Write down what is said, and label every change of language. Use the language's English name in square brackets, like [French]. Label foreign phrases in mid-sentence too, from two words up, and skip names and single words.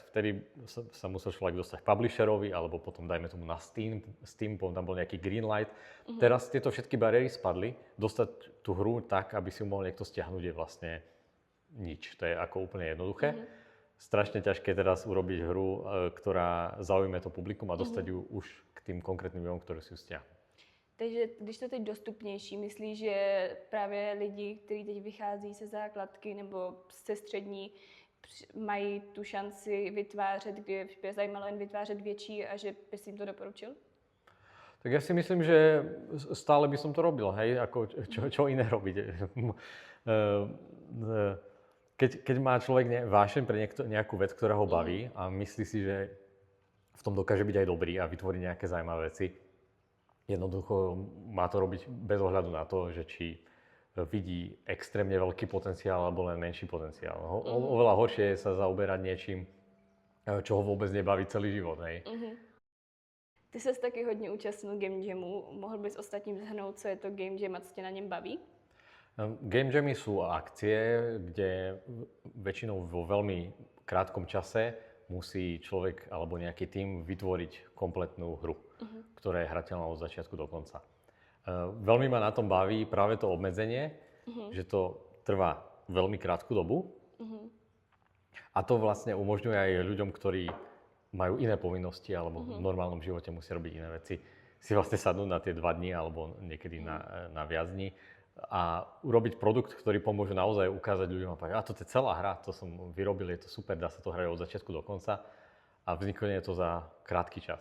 [Slovak] Vtedy sa musel človek dostať k publisherovi alebo potom dajme tomu na Steam, tam bol nejaký Greenlight. Teraz tieto všetky bariéry spadli. Dostať tú hru tak, aby si ju mohol niekto stiahnuť je vlastne nič. To je ako úplne jednoduché. Strašne ťažké teraz urobiť hru, ktorá zaujme to publikum a dostať ju už k tým konkrétnym ľuďom, ktorí si ju stiahnu. [Czech] Takže když to teď dostupnější, myslíš, že právě lidi, kteří teď vychází ze základky nebo ze střední, mají tu šanci vytvářet, kde by zajímalo jen vytvářet větší a že bys jim to doporučil? [Slovak] Tak ja si myslím, že stále by som to robil, hej, ako čo iné robiť. Keď má človek vášeň pre nejakú vec, ktorá ho baví a myslí si, že v tom dokáže byť aj dobrý a vytvoriť nejaké zaujímavé veci, jednoducho má to robiť bez ohľadu na to, že či vidí extrémne veľký potenciál alebo len menší potenciál. Oveľa horšie je sa zaoberať niečím, čo ho vôbec nebaví celý život. Hej. [Czech] Ty ses taky hodně účastnil Game Jamu. Mohl bys ostatním zhrnout, co je to Game Jam a co tě na něm baví? [Slovak] Game Jamy sú akcie, kde väčšinou vo veľmi krátkom čase musí človek alebo nejaký tím vytvoriť kompletnú hru, ktorá je hrateľná od začiatku do konca. Veľmi ma na tom baví práve to obmedzenie, že to trvá veľmi krátku dobu a to vlastne umožňuje aj ľuďom, ktorí majú iné povinnosti alebo v normálnom živote musia robiť iné veci, si vlastne sadnúť na tie 2 dní alebo niekedy na viac dní a urobiť produkt, ktorý pomôže naozaj ukázať ľuďom a povedať, to je celá hra, to som vyrobil, je to super, dá sa to hrať od začiatku do konca a vznikne to za krátky čas.